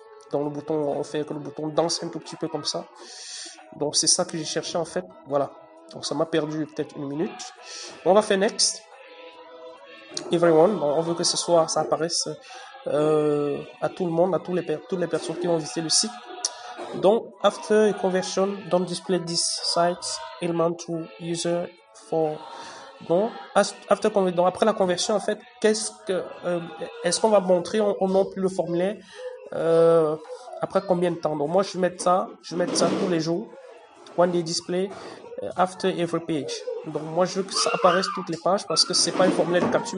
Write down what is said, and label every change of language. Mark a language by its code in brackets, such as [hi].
[fr] Dans le bouton, on fait que le bouton danse un tout petit peu comme ça. Donc c'est ça que j'ai cherché en fait. Voilà. Donc ça m'a perdu peut-être une minute. On va faire next. [en] Everyone. [fr] Bon, on veut que ça apparaisse à tout le monde, à toutes les personnes qui vont visiter le site. Donc [en] after conversion, don't display this site element to user for. [fr] Donc après la conversion en fait, est-ce qu'on va montrer on non plus le formulaire après combien de temps? Donc moi je vais mettre ça tous les jours. [en] One day display after every page. [fr] Donc moi je veux que ça apparaisse toutes les pages parce que c'est pas un formulaire de capture.